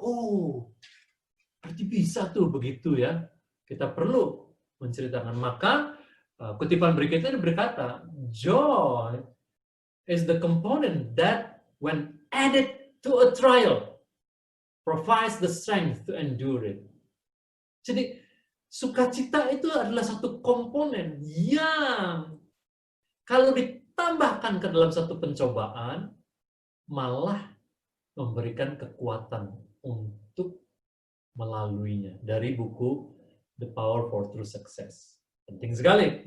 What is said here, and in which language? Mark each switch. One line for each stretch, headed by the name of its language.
Indonesian: Oh, berarti bisa tuh begitu ya. Kita perlu menceritakan. Maka kutipan berikutnya berkata,
English: joy is the component that when added to a trial provides the strength to endure it.
Indonesian: Jadi sukacita itu adalah satu komponen yang kalau ditambahkan ke dalam satu pencobaan malah memberikan kekuatan untuk melaluinya. Dari buku The Power for True Success. Penting sekali.